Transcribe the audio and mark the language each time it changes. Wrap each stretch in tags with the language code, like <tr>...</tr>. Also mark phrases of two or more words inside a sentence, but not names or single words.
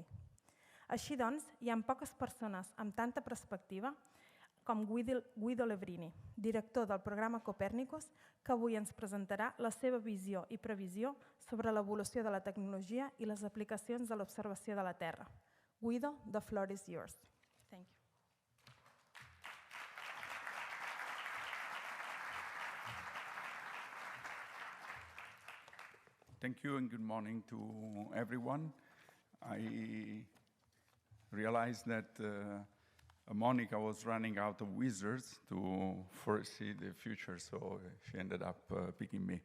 <ca>Així doncs, hi ha poques persones amb tanta perspectiva com Guido Levrini, director del programa Copernicus, que avui ens presentarà la seva visió i previsió sobre l'evolució de la tecnologia i les aplicacions de l'observació de la Terra. Guido,</ca> <en>the floor is yours. Thank you. Thank you and good morning to everyone. I realized that Monica was running out of wizards to foresee the future, so she ended up picking me.</en>